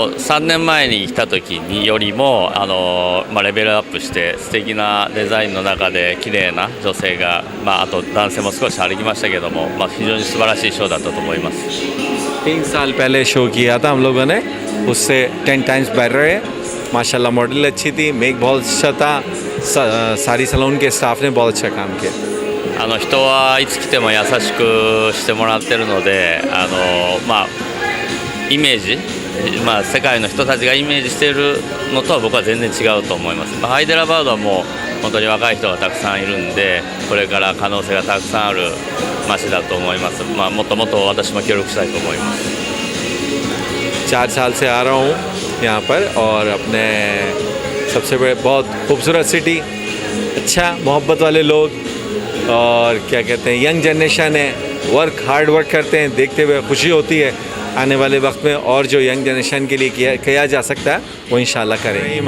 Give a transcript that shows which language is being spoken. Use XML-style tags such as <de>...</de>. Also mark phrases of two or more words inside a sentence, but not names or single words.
<ja>3 年前に来た時によりもレベルアップして素敵なデザインの中で綺麗な女性が、あと男性も少し歩きましたけども、非常に素晴らしいショーだったと思います。</ja> <hi>3 साल पहले शो किया था हम लोगों ने, उससे 10</hi> <en>times better</en> <hi>है। माशाल्लाह मॉडल अच्छी थी, मेक बहुत अच्छा था, सारी सैलून के स्टाफ ने बहुत अच्छा काम किया।</hi> <ja>人はいつ来ても優しくしてもらってるので、イメージ、世界の人たちがイメージしているのとは僕は全然違うと思います。ハイデラバードはもう本当に若い人がたくさんいるんで、これから可能性がたくさんある街だと思います。もっともっと私も協力したいと思います。</ja> <hi>4 साल से आ रहा हूँ यहाँ पर और अपने सबसे बड़े बहुत खूबसूरत सिटी, अच्छा मोहब्बत वाले लोग और क्या कहते हैं</hi> <en>young generation</en> <hi>है,</hi> <en>hard work</en> <hi>करते हैं, देखते हुए खुशी होती है। आने वाले वक्त में और जो</hi> <en>young generation</en> <hi>के लिए किया जा सकता है वो इंशाल्लाह करें।</hi>